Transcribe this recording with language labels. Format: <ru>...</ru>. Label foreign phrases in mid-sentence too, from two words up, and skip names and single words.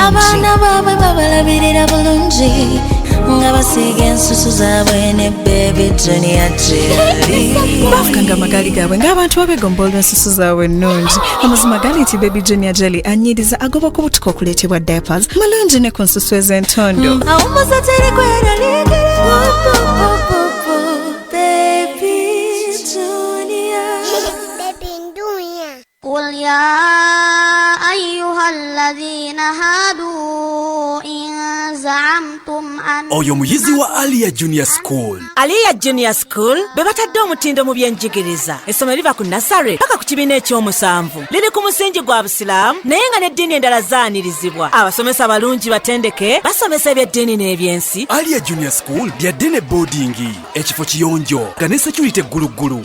<lg>abaana baabwe babalabirira bulungi nga basiiga ensusu zaabwe ne Baby Jenny ya Jelly baafukanga amagaali gaabwe ng'abantu abegomba ensusu zaabwe ennungi. amazima gali nti Baby Jenny ya Jelly annyiriza agoba ku butuka okuleetebwa diapers mulungi ne ku nsusu ez'entondo awumuza teri kweraliikira</lg> <ar>قل يا أيها الذين هادوا إن زعمتم أن</ar> <lg>oyo muyizi wa Aliyah Junior School. Aliyah Junior School bebatadde omutindo mu byenjigiriza. Essomero liva ku nasare paka ku kibiina ekyomusanvu. Liri ku musingi gwa Busiraamu naye nga n'eddiini endala zaanirizibwa. Abasomesa abalungi batendeke basomesa ebyeddiini n'ebyensi. Aliyah Junior School byadde ne boarding ekifo kiyonjo nga ne security egguluggulu.</lg>